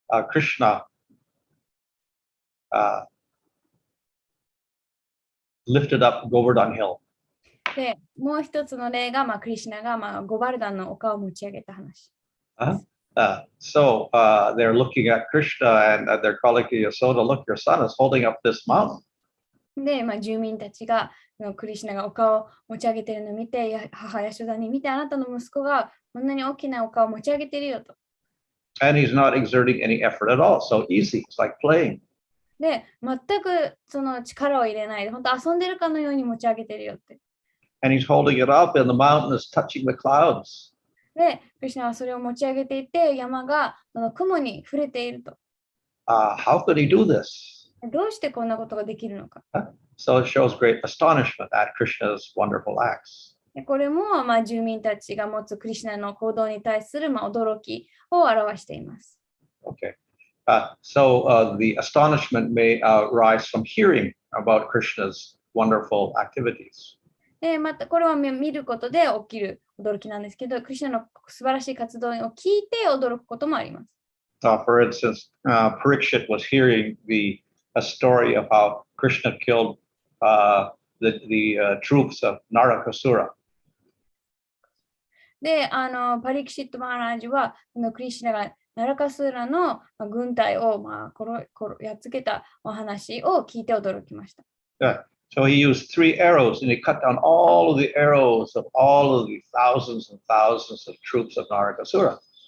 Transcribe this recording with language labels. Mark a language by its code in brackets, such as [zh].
[en] Krishna lifted up Govardhan Hill. [ja] で、もう一つの例が、クリシュナが、ゴバルダンの丘を持ち上げた話。 [en] So they're looking at Krishna and they're calling to Yasoda, look, your son is holding up this mountain. [ja] で、住民たちがクリシュナが丘を持ち上げているのを見て、母ヤショダに見て、あなたの息子がこんなに大きな丘を持ち上げているよと。 [en] And he's not exerting any effort at all. So easy. It's like playing. [ja] で、全くその力を入れないで、本当遊んでるかのように持ち上げてるよって。 [en] And he's holding it up and the mountain is touching the clouds. [ja] で、クリシュナはそれを持ち上げていて、山がその雲に触れていると。 [en] How could he do this? [ja] どうしてこんなことができるのか。 [en] So it shows great astonishment at Krishna's wonderful acts. [ja] これも、住民たちが持つクリシュナの行動に対する、驚きを表しています。 [en] Okay. So the astonishment may rise from hearing about Krishna's wonderful activities. [ja] で、またこれは見ることで起きる驚きなんですけど、クリシュナの素晴らしい活動を聞いて驚くこともあります。 [en] For instance, Parikshit was hearing a story of how Krishna killed the troops of Narakasura. [ja] で、パリキシット・マハラージは、クリシュナがナラカスーラの軍隊をやっつけたお話を聞いて驚きました。 [en] So he used 3 arrows and he cut down all of the arrows of all of the thousands and thousands of troops of Narakasura.